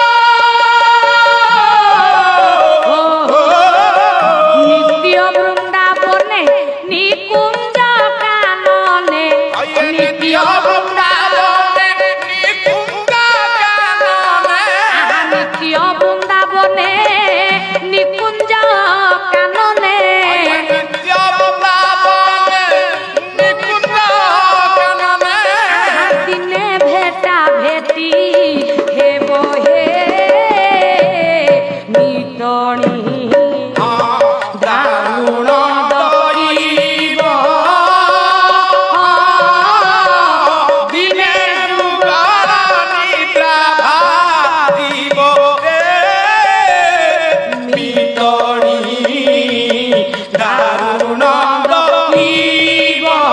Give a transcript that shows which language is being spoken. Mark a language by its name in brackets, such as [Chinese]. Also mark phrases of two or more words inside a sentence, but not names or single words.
[Odia] ନିତ୍ୟ ବୃନ୍ଦାବନେ ନିକୁଞ୍ଜ କାନନେ ନିତ୍ୟ ବୃନ୍ଦାବନେ ନିକୁଞ୍ଜ କାନନେ ଆହା ନିତ୍ୟ ବୃନ୍ଦାବନେ ନିକୁଞ୍ଜ କାନନେ ନିତ୍ୟ ବୃନ୍ଦାବନେ ନିକୁଞ୍ଜ କାନନେ ଆହା ଦିନେ ଭେଟା ଭେଟି ହେବ ହେ ମିତଣୀ ଦାରୁଣ ଦଇବ। ଦିନେ ଯୁଗଳ ନିଦ୍ରା ଭାଙ୍ଗିବ ରେ ମିତଣୀ ଦାରୁଣ ଦଇବ।